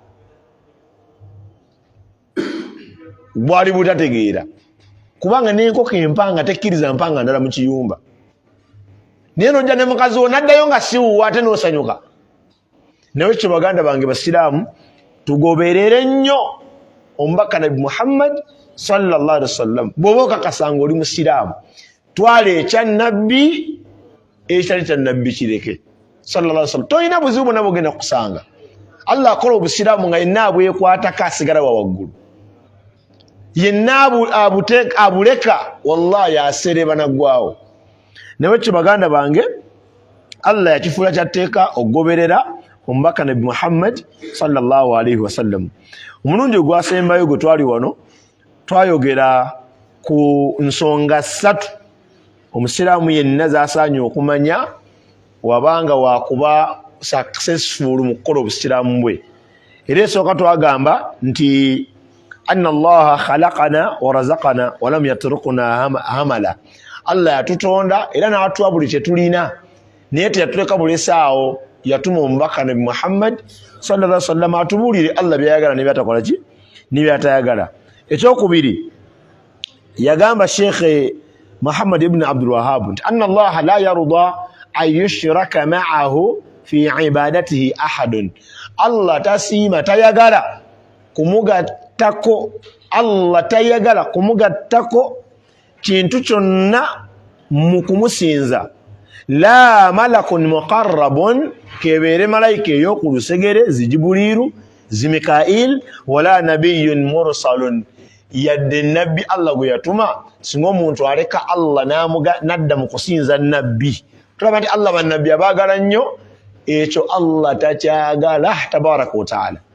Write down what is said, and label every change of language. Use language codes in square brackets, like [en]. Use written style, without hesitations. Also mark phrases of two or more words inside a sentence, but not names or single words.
[lg] bwali butategeera kubanga n'enkoko empanga tekkiriza mpanga ndala mu kiyumba naye n'ojja ne mukazi wo n'addayo nga siwuwa ate n'osanyuka naye kyo baganda bange Basiraamu tugoberere nnyo omubaka Nabi Muhammad [ar] صلى الله عليه وسلم [lg] bw'oba okakasanga oli musiraamu twala ekya nabbi ekitali kya nabbi kireke [ar] صلى الله عليه وسلم [lg] tolina buzibu bwonna bwogenda kusanga Allah akola obusiraamu nga yenna abwekwatako asigala wa waggulu yenna abuleka wallahi asereba naggwawo naye kyo baganda bange Allah yakifuula kyatteeka okugoberera omubaka Nabi Muhammad [ar] صلى الله عليه وسلم [lg] omulundi ogwasembayo gwe twali wano twayogera ku nsonga 3 omusiraamu yenna z'asaanye okumanya wabanga wakuba successful mu kukola obusiraamu bwe era esooka twagamba nti [ar] أن الله خلقنا ورزقنا ولم يتركنا [lg] hamala Allah yatutonda era n'atuwa buli kye tulina naye teyatuleka bulesaawo yatuma omubaka Nabi Muhammad [ar] صلى الله عليه وسلم [lg] atubuulire Allah byayagala ne byatakola ki ne byatayagala ekyokubiri yagamba Sheikh Muhammad ibn Abdul Wahhab [ar] أن الله لا يرضى أن يشرك معه في عبادته أحد [lg] Allah tasiima tayagala kumugattako Allah tayagala kumugattako kintu kyonna mu kumusinza [ar] لا ملك مقرب [lg] kebere malaika yokulusegere zijibuliru zimikail [ar] ولا نبي مرسل [lg] yadde nabbi Allah gwe yatuma singa omuntu aleka Allah nadda mu kusinza nabbi tulaba nti Allah bannabbi abaagala nnyo ekyo Allah takyagala [ar] تبارك وتعالى